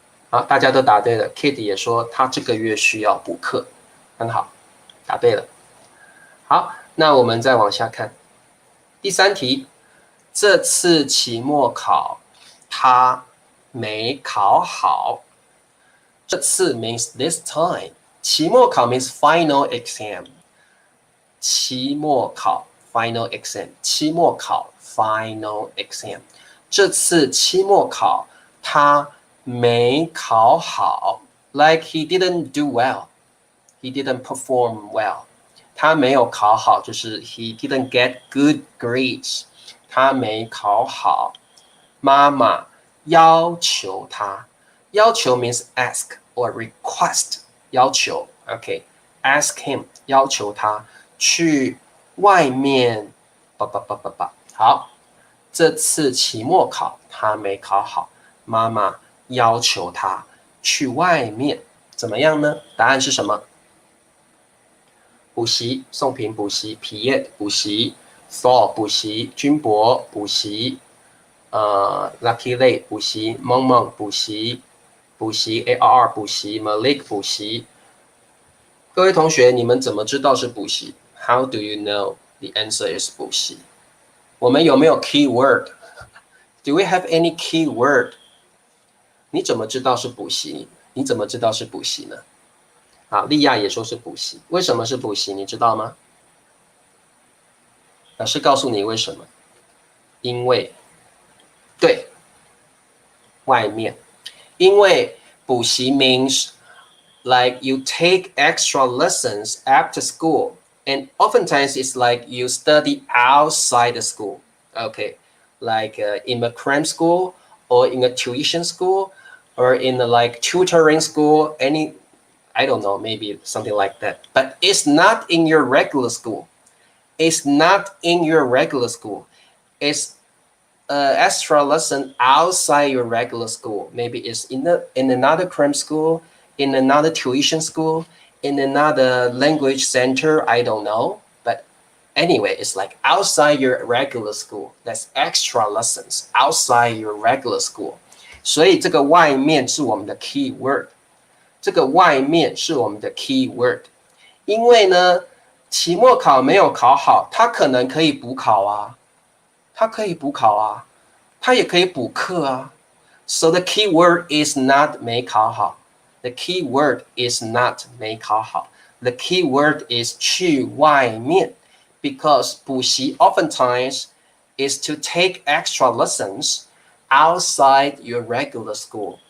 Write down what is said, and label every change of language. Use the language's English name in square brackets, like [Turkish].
[Chinese] 好，大家都答对了。Kid 也说他这个月需要补课，很好，答对了。好，那我们再往下看。第三题，这次期末考他没考好。 [English] 这次 means this time， 期末考 means final exam。 [Chinese] 期末考 final exam， 期末考 final exam。这次期末考他没考好 [English] ，like he didn't do well， he didn't perform well。 [Chinese] 他没有考好，就是 [English] he didn't get good grades。 [Chinese] 他没考好，妈妈要求他，要求 means [English] ask or request， [Chinese] 要求 ，OK， [English] ask him [Chinese] 要求他去外面，好，这次期末考他没考好，妈妈要求他去外面，怎么样呢？答案是什么？补习，宋平补习 ，Piet 补习 ，Thor 补习，君博补习，Lucky Lay 补习，梦梦补习，补习 AR 补习 ，Malik 补习。各位同学，你们怎么知道是补习 ？ [English] How do you know the answer is [Chinese] 补习？我们有没有 [English] key word？Do we have any key word？ [Chinese] 你怎么知道是补习？你怎么知道是补习呢？好，利亚也说是补习，为什么是补习？你知道吗？老师告诉你为什么？因为，对，外面，因为 [English] 补习 means like you take extra lessons after school, and oftentimes it's like you study outside the school. Okay, like in a cram school or in a tuition school or in a like tutoring school, I don't know, maybe something like that. But it's not in your regular school. It's not in your regular school. It's extra lesson outside your regular school. Maybe it's in another cram school, in another tuition school, in another language center. I don't know. But anyway, it's like outside your regular school. That's extra lessons outside your regular school. [Chinese] 所以这个外面是我们的 key word。这个外面是我们的 key word， 因为呢，期末考没有考好，他可能可以补考啊，他可以补考啊，他也可以补课啊。 [English] So the key word is not [Chinese] 没考好 [English] ，the key word is not 没考好 ，the key word is [Chinese] 去外面 [English] ，because 补习 oftentimes is to take extra lessons outside your regular school.